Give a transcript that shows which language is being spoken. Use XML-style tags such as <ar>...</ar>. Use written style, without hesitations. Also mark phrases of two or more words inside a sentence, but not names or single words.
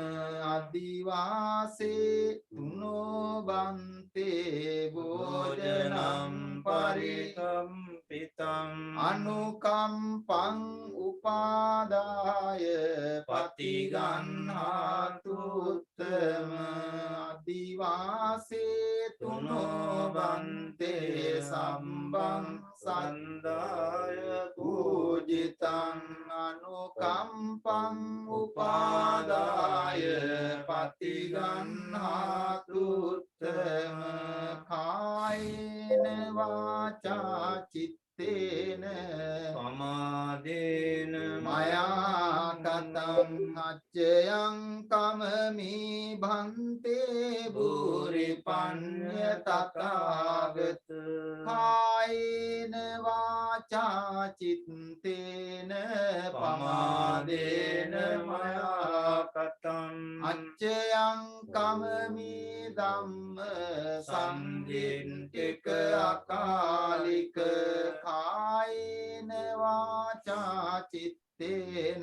<pi>අදිවාසේ තුනෝ බන්තේ භෝජනම් පරිකම්පිතං අනුකම්පං උපාදාය පතිගන්හාතු උත්තම අදිවාසේ තුනෝ බන්තේ සම්බං සන්දාය පූජිතං අනුකම්පං උපාදාය පතිගන්හාතු උත්තම කායේන වාචා චිත්තේන පමාදේන මයා කතං අච්චයං කමමි භන්තේ භූරි පඤ්ඤ තථාගත කායේන වාචා චිත්තේන පමාදේන මයා කතං අච්චයං කමමි ධම්ම සංදින්තික අකාලික කායේන වාචා චිත්තේන</pi>